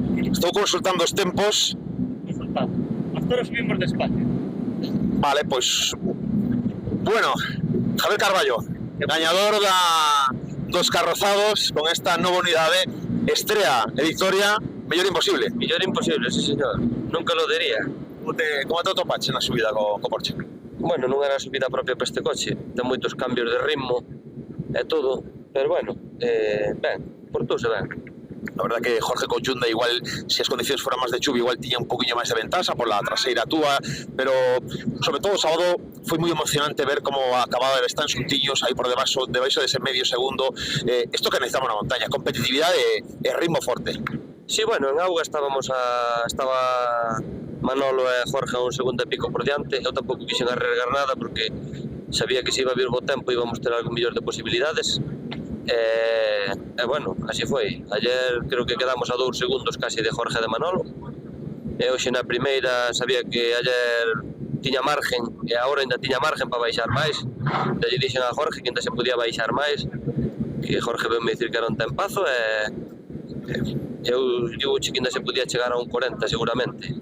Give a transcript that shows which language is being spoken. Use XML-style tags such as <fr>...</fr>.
<gl>Estou consultando os tempos.</gl> <es>Ahora subimos despacio.</es> <gl>Vale, pues bueno, Javier Carballo, gañador dos carrozados con esta nova unidade, estrea e victoria, mellor imposible. Mellor imposible, sí señor,</gl> <es>nunca lo diría.</es> <gl>Como te atopache na subida co Porsche? Bueno, non era a subida propia para este coche, ten moitos cambios de ritmo e todo, pero bueno, ben, portouse ben. La verdad que Jorge Conchunda igual, se as condicións foran máis de chuvia, igual tiña un poquinho máis de ventaxa por la traseira túa, pero sobre todo o sábado foi moi emocionante ver como acababa de estar en Suntiños aí por debaixo dese medio segundo. Isto que necesitamos na montaña, competitividade e ritmo forte. Sí, bueno, en auga estaba Manolo e Jorge a un segundo e pico por diante. Eu tampouco quixen arriesgar nada porque sabía que se iba a vir bo tempo e íbamos ter algo mellor de posibilidades. E bueno, así foi. Ayer creo que quedamos a 2 segundos casi de Jorge e de Manolo. E hoxe na primeira sabía que ayer tiña margen e agora ainda tiña margen para baixar máis. E lle dixen a Jorge que ainda se podía baixar máis, que Jorge veu me dicir que era un tempazo e eu digo que ainda se podía chegar a un 40 seguramente.</gl>